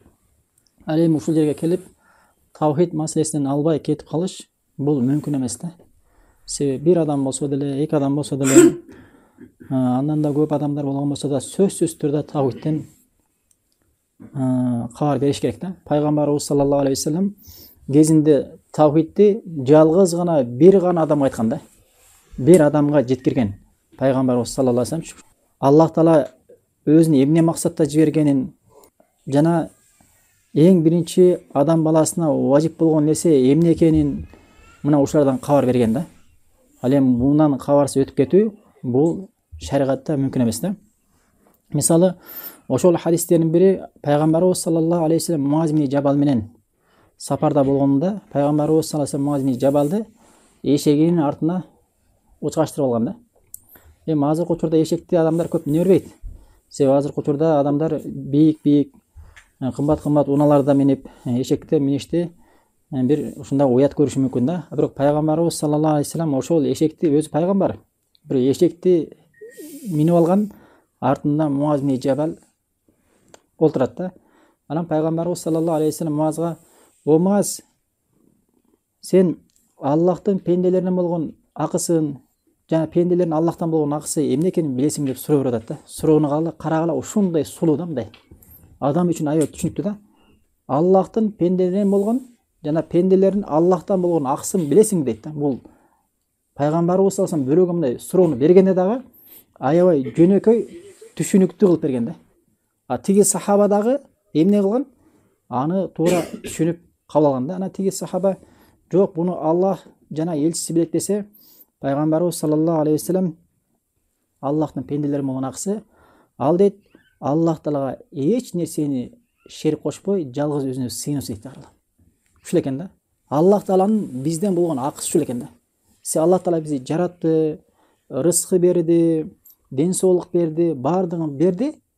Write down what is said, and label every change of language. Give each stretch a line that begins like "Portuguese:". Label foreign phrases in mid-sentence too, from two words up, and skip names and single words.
Kyrgyz: Ал эми ушул жерге келип tawhid маселесинен албай кетип калыш бул мүмкүн эмес да. Себеби бир адам болсо деле, эки адам болсо деле, андан да көп адамдар болгон болсо да сөзсүз түрдө tawhidтен кабар бериш керек да. Пайгамбарыбыз
Arabic: صلى الله عليه وسلم
Kyrgyz: кезинде tawhidти жалгыз гана бир гана адам айткан да. Бир адамга жеткирген Пайгамбарыбыз
Arabic: صلى الله عليه وسلم
Kyrgyz: Аллах Таала өзүн эмне максатта жибергенин жана эң биринчи адам баласына важип болгон нерсе эмне экенин мына ушулардан кабар берген да. Ал эми мундан кабарсыз өтүп кетүү бул шариатта мүмкүн эмес да. Мисалы ошол хадистердин бири Пайгамбарыбыз
Arabic: صلى الله عليه وسلم
Kyrgyz: Муаз ибн Жабал менен сапарда болгонунда Пайгамбарыбыз
Arabic: صلى الله عليه وسلم
Kyrgyz: Муаз ибн Жабалды эшегинин артына учкаштырып алган да. Эми азыркы учурда эшекти адамдар көп мине бербейт. Себеби азыркы учурда адамдар бийик кымбат унааларда минип эшекте миништи бир ушундай уят көрүшү мүмкүн да. Бирок Пайгамбарыбыз
Arabic: صلى الله عليه وسلم
Kyrgyz: ошол эшекти өзү пайгамбар бир эшекти минип алган, артында Муаз ибн Жабал олтурат да. Анан Пайгамбарыбыз
Arabic: صلى الله عليه وسلم
Kyrgyz: Муазга: "О Муаз, сен Аллахтын пенделеринен болгон акысын жана пенделердин Аллахтан болгон акысы эмне экенин билесиң" деп суроо берип атат да. Суроону карагыла, ушундай сулуу да, мындай. Адам үчүн аябай түшүнүктүү да. Аллахтын пенделеринен болгон жана пенделердин Аллахтан болгон акысын билесиң дейт да. Бул Пайгамбарыбыз
Arabic: صلى الله عليه وسلم
Kyrgyz: бирөөгө мындай суроону бергенде дагы аябай жөнөкөй түшүнүктүү кылып берген да. А тиги сахаба дагы эмне кылган? Аны туура түшүнүп кабыл алган да. Ана тиги сахаба: "Жок, буну Аллах жана элчиси билет" десе, Пайгамбарыбыз
Arabic: صلى الله عليه وسلم
Kyrgyz: Аллахтын пенделери болгон акысы ал дейт Аллах Таалага эч нерсени шерик кошпой жалгыз өзүнө сыйынып дейт. Ушул экен да. Аллах Тааланын бизден болгон акысы ушул экен да. Аллах Таала бизди жаратты, рызкы берди, ден соолук берди, баардыгын берди.